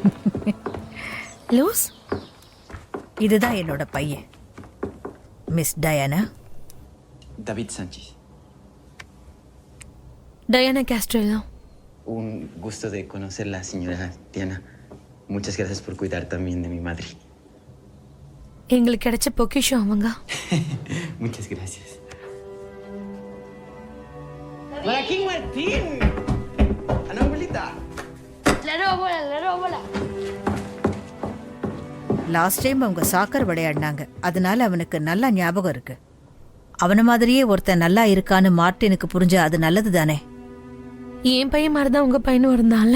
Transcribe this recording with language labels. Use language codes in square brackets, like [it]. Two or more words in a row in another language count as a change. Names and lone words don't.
[ta] லூஸ், இதுதான் என்னோட பையன், மிஸ் டயானா. David Sánchez. டயானா கேஸ்ட்ரெல்லோ. [es] Un gusto de conocerla, señora Diana. Muchas gracias por cuidar también de mi madre. [ta] எங்களுக்கு கிடைச்ச பொக்கிஷம் அவங்க. [es] Muchas gracias. ¡Hola, King Martín! ¡Ana, abuelita! [en] last time [ta] அவங்க சாக்கர் விளையாடினாங்க, அதனால அவனுக்கு நல்லா ஞாபகம் இருக்கு. அவன மாதிரியே ஒருத்தன் நல்லா இருக்கான்னு மார்ட்டினுக்கு புரிஞ்சா அது நல்லது தானே? என் பையன் மாதிரிதான் உங்க பையனும் இருந்தான்ல.